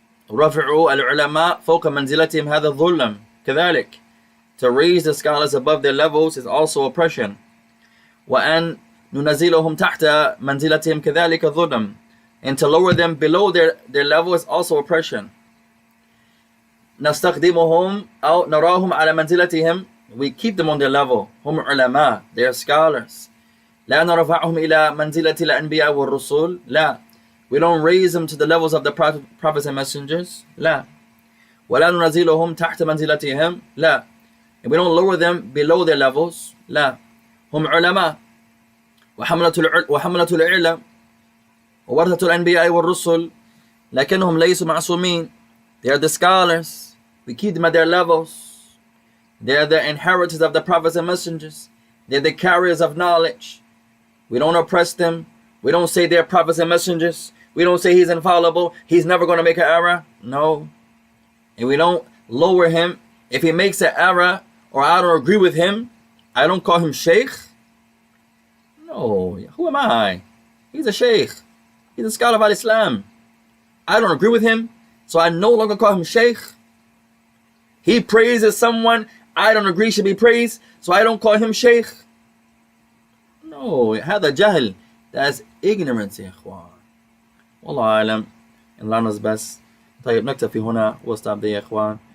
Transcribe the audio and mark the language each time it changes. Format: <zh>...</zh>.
<ar>رَفِعُوا الْعُلَمَاء فَوْقَ مَنْزِلَتِهِمْ هَذَا الظُّلَّمْ كَذَلِكَ.</ar> <en>To raise the scholars above their levels is also oppression.</en> <ar>وَأَنْ نُنَزِلُهُمْ تَحْتَ مَنْزِلَتِهِمْ كَذَلِكَ ظُلَّمْ.</ar> <en>And to lower them below their level is also oppression.</en> <ar>نستخدمهم أو نراهم على منزلتهم.</ar> <en>We keep them on their level.</en> <ar>هم علماء.</ar> <en>They are scholars.</en> <ar>لا نرفعهم إلى منزلة الأنبياء والرسل. لا.</ar> <en>We don't raise them to the levels of the prophets and messengers.</en> <ar>لا. ولا ننزلهم تحت منزلتهم. لا.</ar> <en>And we don't lower them below their levels.</en> <ar>لا. هم علماء وحملة العلم وورثة الأنبياء والرسل لكنهم ليسوا معصومين.</ar> <en>They are the scholars. We keep them at their levels. They are the inheritors of the prophets and messengers. They're the carriers of knowledge. We don't oppress them. We don't say they're prophets and messengers. We don't say he's infallible. He's never going to make an error. No. And we don't lower him. If he makes an error or I don't agree with him, I don't call him sheikh. No. Who am I? He's a sheikh. He's a scholar of Islam. I don't agree with him, so I no longer call him sheikh. He praises someone I don't agree should be praised, so I don't call him sheikh. No,</en> <ar>هذا جهل.</ar> <en>That's ignorance</en> <ar>يا إخوان. والله أعلم.</ar> <en>الله knows best.</en> <ar>طيب نكتفي هنا واستعب يا إخوان.</ar>